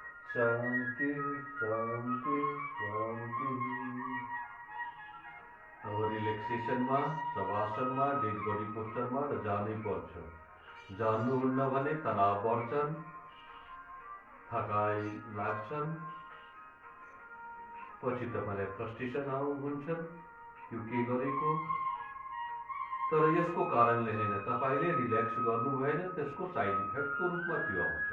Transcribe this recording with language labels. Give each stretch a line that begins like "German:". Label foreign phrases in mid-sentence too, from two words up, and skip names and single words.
Nepali: शांति शांति शांति। अब रिलैक्सेशन में शवासन में
English: dead body poster
Nepali: में र जानै पर्छ। जान्नुहुन्न भने तनाव बढ्छन्, थकाइ लाग्छन्, पछि तपाईलाई फ्रस्ट्रेसन हुन्छन् यो के गरेको। तर यसको कारणले हैन, तपाईले रिल्याक्स गर्नु भएन, त्यसको
English: side effectको
Nepali: रूपमा त्यो आउँछ।